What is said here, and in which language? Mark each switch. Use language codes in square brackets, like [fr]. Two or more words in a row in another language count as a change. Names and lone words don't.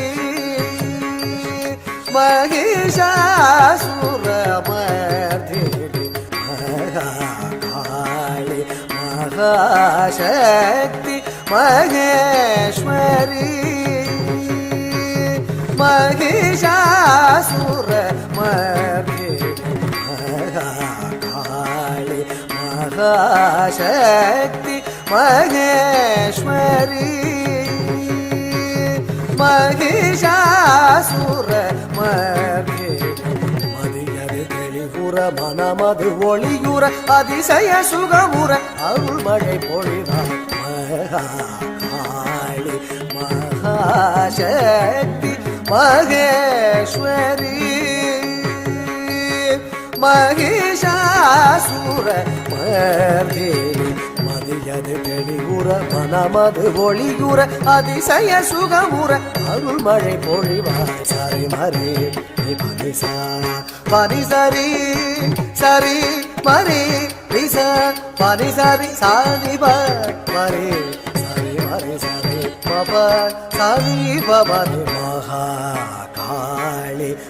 [sa] महिषासुर मर्दिनी महाकाली महाशक्ति महेश्वरी महिषासुर मर्दिनी महाकाली महाशक्ति महेश्वरी महिषासुर मर्दिनी [ta] मदियது தெளிவுற மனமது ஒளியுற அதிசய சுகமுற அருள் மழை பொழிவார் महाकाली [sa] महाशक्ति महेश्वरी महिषासुर मर्दिनी [ta] மதியது தெளிவுற மனமது ஒளியுற அதிசய சுகமுற அருள் மழை பொழிவார் சரி மரே பனிசா பனிசரி சரி மரே ரிசா பனிசரி சாதி மரே சரி மரே சரி பபா சாதி பபனி महाकाली